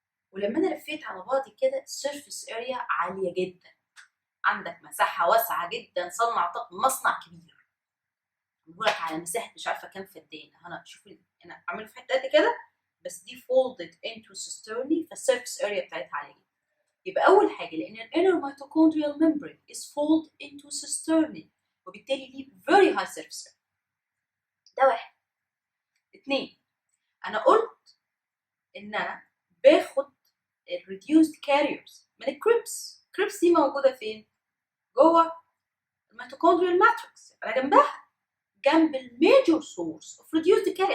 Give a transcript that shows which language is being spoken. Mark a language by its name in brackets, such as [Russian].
[Arabic] ولما أنا لفيت على بعضي كده [English] surface area [Arabic] عالية جدا، عندك مساحة واسعة جدا، مصنع كبير. بقولك على مساحة مش عارفة كام فدان. أنا شوف أنا أعمله في حتة قد كده، بس دي [English] folded into cisternae [Arabic] فال [English] surface area [Arabic] بتاعتها عالية جدا. يبقى أول حاجة لأن الانر [English] mitochondrial membrane is folded into cisternae [Arabic] وبالتالي ليه [English] very high surface area. [Arabic] ده واحد. اتنين، أنا قلت إن أنا باخد [English] reduced carriers [Arabic] من الكريبس. الكريبس دي موجودة فين؟ جوه الميتوكوندريال ماتريكس. أنا جنبها، جنب الميجور سورس اوف ريديوسد كاري.